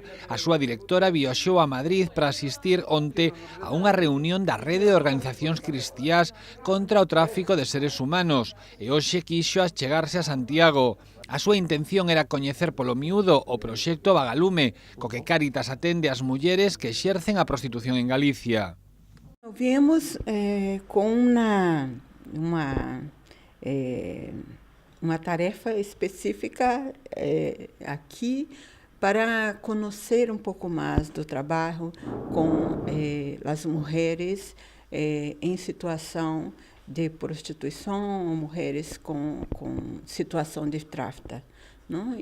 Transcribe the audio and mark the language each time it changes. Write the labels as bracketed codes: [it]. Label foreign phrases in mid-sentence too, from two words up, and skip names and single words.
[gl] A súa directora viaxou a Madrid para asistir onte a unha reunión da rede de organizacións cristiás contra o tráfico de seres humanos e hoxe quixo achegarse a Santiago. A súa intención era coñecer polo miúdo o proxecto Vagalume, co que Cáritas atende ás mulleres que exercen a prostitución en Galicia. [pt] Viemos com uma tarefa específica aqui para conhecer um pouco mais do trabalho com as mulheres em situação de prostituição, mulheres com situação de tráfico, não?